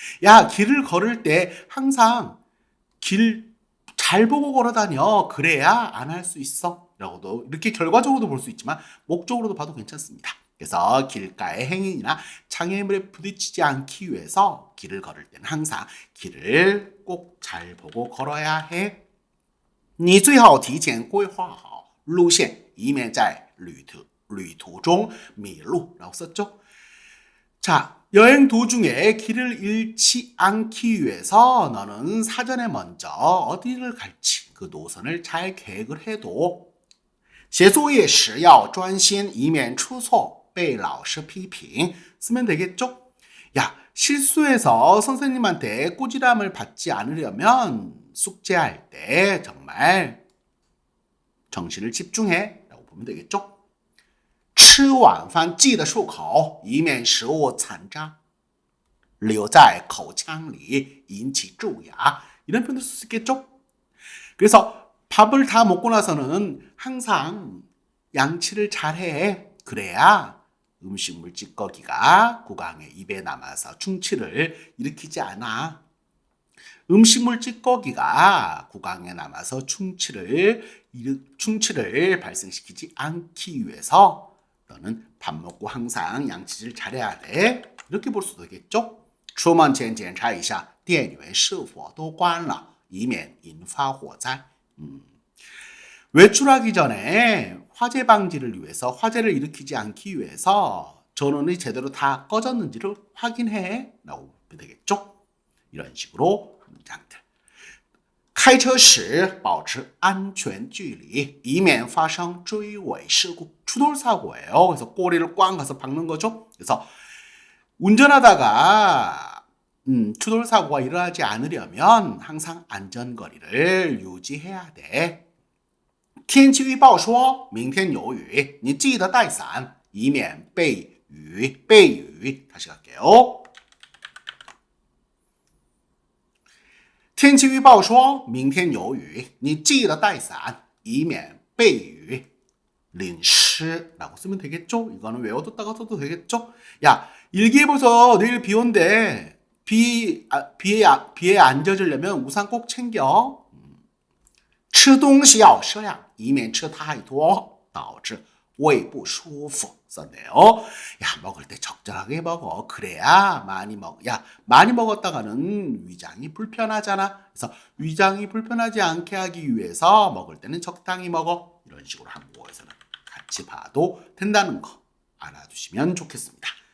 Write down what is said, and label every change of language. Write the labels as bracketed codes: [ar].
[ko] 야, 길을 걸을 때 항상 길 잘 보고 걸어 다녀. 그래야 안 할 수 있어. 라고도 이렇게 결과적으로도 볼 수 있지만 목적으로도 봐도 괜찮습니다. 그래서 길가의 행인이나 장애물에 부딪히지 않기 위해서 길을 걸을 때는 항상 길을 꼭 잘 보고 걸어야 해. [zh] 你最好提前规划好路线以免在旅途中迷路 [ko] 라고 썼죠. 자, 여행 도중에 길을 잃지 않기 위해서 너는 사전에 먼저 어디를 갈지 그 노선을 잘 계획을 해도 [zh] 写作业时要专心以免出错被老师批评 [ko] 쓰면 되겠죠? 야, 실수해서 선생님한테 꾸지람을 받지 않으려면 숙제할 때 정말 정신을 집중해 라고 보면 되겠죠? [zh] 吃晚饭记得漱口以免食物残渣留在口腔里引起蛀牙 [ko] 이런 표현도 쓸 수 있겠죠? 그래서 밥을 다 먹고 나서는 항상 양치를 잘해. 그래야 음식물 찌꺼기가 구강에 입에 남아서 충치를 일으키지 않아. 음식물 찌꺼기가 구강에 남아서 충치를 발생시키지 않기 위해서 너는 밥 먹고 항상 양치질 잘해야 돼. 이렇게 볼 수도 있겠죠? [zh] 出门前检查一下电源是否都关了以免引发火灾 [ko] 외출하기 전에 화재 방지를 위해서 화재를 일으키지 않기 위해서 전원이 제대로 다 꺼졌는지를 확인해 라고 보면 되겠죠? 이런 식으로 문장들 [zh] 开车时保持安全距离以免发生追尾事故 [ko] 추돌 사고예요. 그래서 꼬리를 꽝 가서 박는 거죠. 그래서 운전하다가 추돌 사고가 일어나지 않으려면 항상 안전거리를 유지해야 돼. [zh] 天气预报说明天有雨你记得带伞以免被雨 [ko] 다시 갈게요. [zh] 天气预报说明天有雨你记得带伞以免被雨淋湿 [ko] 라고 쓰면 되겠죠? 이거는 외워뒀다가 써도 되겠죠? 야, 일기에 보서 내일 비 온대. 비에 안 젖으려면 우산 꼭 챙겨. [zh] 吃东西要适量以免吃太多导致胃不舒服 [ko] 썼네요. 야, 먹을 때 적절하게 먹어. 그래야 많이 먹어. 야, 많이 먹었다가는 위장이 불편하잖아. 그래서 위장이 불편하지 않게 하기 위해서 먹을 때는 적당히 먹어. 이런 식으로 한국어에서는 같이 봐도 된다는 거 알아두시면 좋겠습니다.